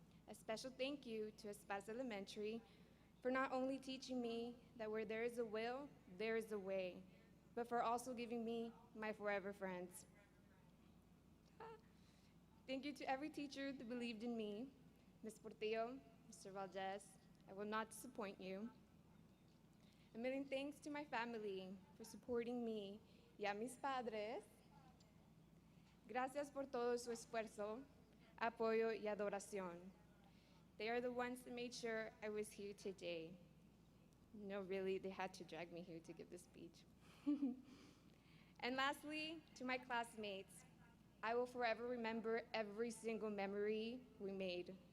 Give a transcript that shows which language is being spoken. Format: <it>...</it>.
<en>A special thank you to Esparza Elementary for not only teaching me that where there is a will, there is a way, but for also giving me my forever friends. Thank you to every teacher that believed in me. Ms. Portillo, Mr. Valdez, I will not disappoint you. A million thanks to my family for supporting me</en> <es>y a mis padres. Gracias por todo su esfuerzo, apoyo y adoración.</es> <en>They are the ones that made sure I was here today. No, really, they had to drag me here to give this speech. And lastly, to my classmates, I will forever remember every single memory we made.</en>